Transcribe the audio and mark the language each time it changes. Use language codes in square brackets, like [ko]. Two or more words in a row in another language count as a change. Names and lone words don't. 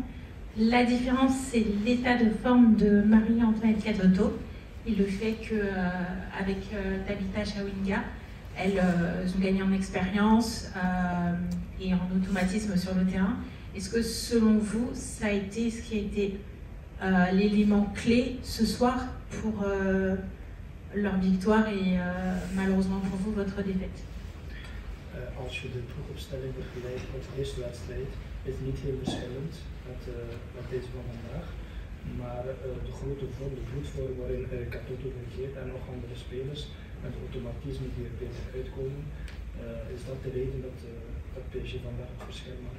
[fr] La différence, c'est l'état de forme de Marie-Antoinette Katoto et le fait qu'avec Tabitha Chawinga, elles ont gagné en expérience et en automatisme sur le terrain. Est-ce que selon vous, ça a été ce qui a été l'élément clé ce soir pour leur victoire et malheureusement pour vous, votre défaite? [nl] Als je de ploegopstelling vergelijkt met de eerste wedstrijd, is het niet heel verschillend met deze van vandaag. Maar de grote vorm, de bloedvorm waarin Katoto fungeert en nog andere spelers met automatisme die er beter uitkomen, is dat de reden dat PSG vandaag het verschil maakt.